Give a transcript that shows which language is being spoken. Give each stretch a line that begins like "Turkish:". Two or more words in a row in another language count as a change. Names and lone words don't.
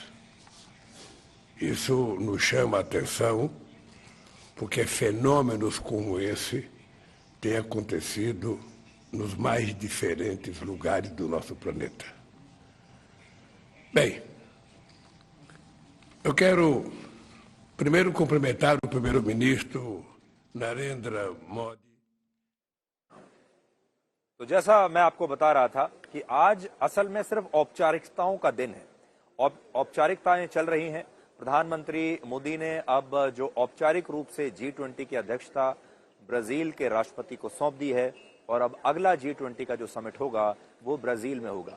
Portuguese: Isso nos chama a atenção, porque fenômenos como esse têm acontecido nos mais diferentes lugares do nosso planeta. Bem, eu quero primeiro cumprimentar o primeiro-ministro नरेंद्र मोदी।
Hindi: तो जैसा मैं आपको बता रहा था कि आज असल में सिर्फ औपचारिकताओं का दिन है। औपचारिकताएं चल रही हैं। प्रधानमंत्री मोदी ने अब जो औपचारिक रूप से G20 की अध्यक्षता ब्राजील के राष्ट्रपति को सौंप दी है और अब अगला G20 का जो समिट होगा वो ब्राजील में होगा।